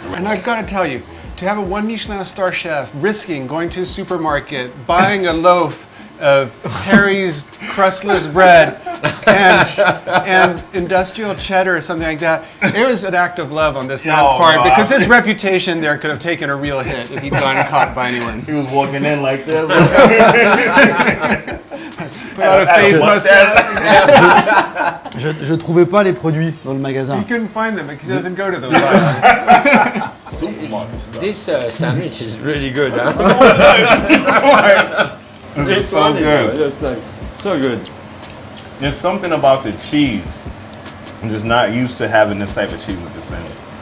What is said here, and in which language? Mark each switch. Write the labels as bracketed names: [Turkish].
[English] And I've got to tell you, to have a 1 Michelin star chef risking going to a supermarket, buying a loaf of Harry's crustless bread and industrial cheddar or something like that, it was an act of love on this man's part, because his reputation there could have taken a real hit if he'd gotten caught by anyone. He was walking in like this. Without a face mustache. [French] Je trouvais pas les produits dans le magasin. [English] He couldn't find them because he doesn't go to those places. This sandwich is really good, huh? It's so good. So good. There's something about the cheese. I'm just not used to having this type of cheese with the sandwich.